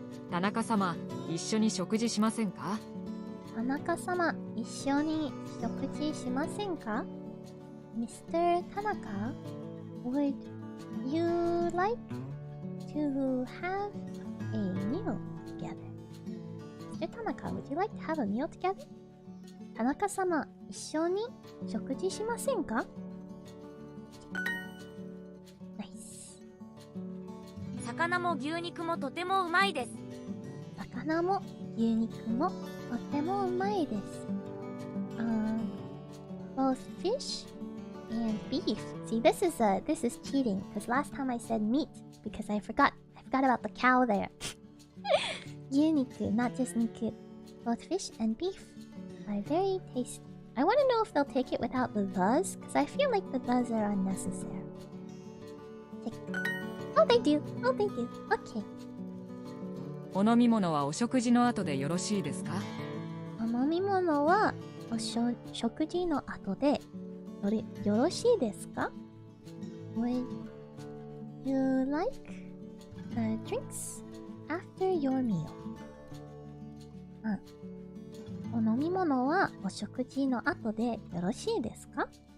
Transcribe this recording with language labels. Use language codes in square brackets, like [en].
[ja] 田中様、一緒に食事しませんか？田中様、一緒に食事しませんか？ [en] Mr. Tanaka, would you like to have a meal together? Mr. Tanaka, would you like to have a meal together? [ja] 田中様、一緒に食事しませんか？ [en] Nice. [ja] 魚も牛肉もとてもうまいです。魚も牛肉もとてもうまいです。 [en] Both fish and beef. See, this is cheating because last time I said meat because I forgot about the cow there. 牛肉, not just 肉. Both fish and beef are very tasty. I want to know if they'll take it without the thes because I feel like the thes are unnecessary. Oh, they do. Oh, they do. Okay. [ja] お飲み物はお食事の後でよろしいですか？お飲み物は食事の後でよろしいですか？ [en] Would you like drinks after your meal? [ja] お飲み物はお食事の後でよろしいですか？